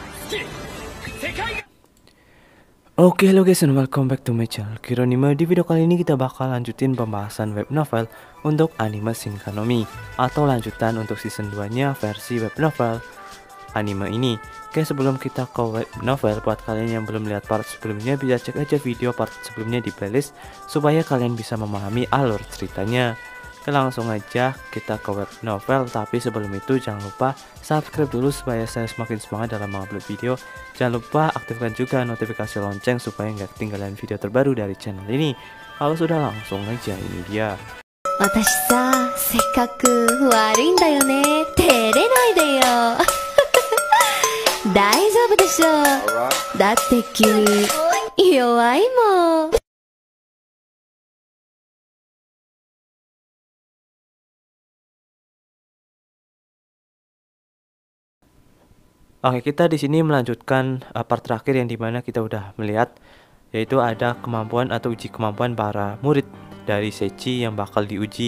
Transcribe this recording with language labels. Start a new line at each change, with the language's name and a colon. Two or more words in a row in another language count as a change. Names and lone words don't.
Indonesian: Oke, halo
English: guys and welcome back to my channel Kironime.
Indonesian: Di video kali ini kita bakal lanjutin pembahasan
English: web novel
Indonesian: untuk anime Shinkanomi, atau lanjutan untuk season 2 nya versi
English: web novel
Indonesian: anime ini. Oke, sebelum kita ke
English: web novel,
Indonesian: buat kalian yang belum lihat part sebelumnya, bisa cek aja video part sebelumnya di playlist supaya kalian bisa memahami alur ceritanya. Oke, langsung aja kita ke
English: web novel,
Indonesian: tapi sebelum itu jangan lupa subscribe dulu supaya saya semakin semangat dalam mengupload video. Jangan lupa aktifkan juga notifikasi lonceng supaya nggak ketinggalan video terbaru dari channel ini. Kalau sudah, langsung aja, ini dia.
Japanese: 私さ、性格悪いんだよね。照れないでよ。大丈夫でしょ。だって君、弱いもん。
Indonesian: Oke, kita di sini melanjutkan part terakhir yang dimana kita udah melihat, yaitu ada kemampuan atau uji kemampuan para murid dari Seichi yang bakal diuji.